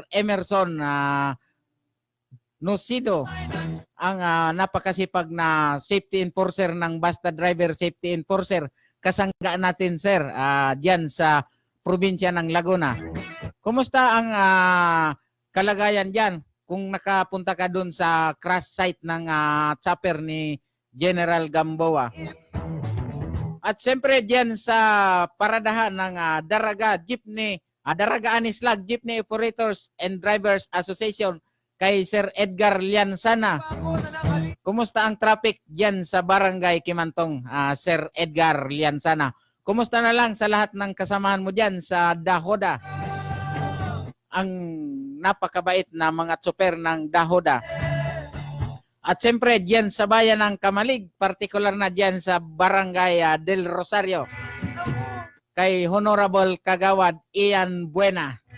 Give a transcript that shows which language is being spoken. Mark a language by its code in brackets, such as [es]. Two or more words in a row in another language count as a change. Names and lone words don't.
[tl] Emerson Nocido, ang napakasipag na [en] safety enforcer [tl] ng Basta Driver Safety Enforcer. Kasangga natin Sir diyan sa probinsya ng Laguna. Kumusta ang kalagayan diyan kung nakapunta ka dun sa crash site ng chopper ni General Gamboa? At siyempre diyan sa paradahan ng Daraga Jeepney, Daraga Anislag Jeepney Operators and Drivers Association kay Sir Edgar Liansana. Kumusta ang traffic diyan sa Barangay Kimantong, Sir Edgar Liansana? Kumusta na lang sa lahat ng kasamahan mo diyan sa Dahoda? Ang napakabait na mga tsoper ng Dahoda. At siyempre diyan sa bayan ng Kamalig, partikular na diyan sa Barangay Del Rosario, kay Honorable Kagawad Ian Buena.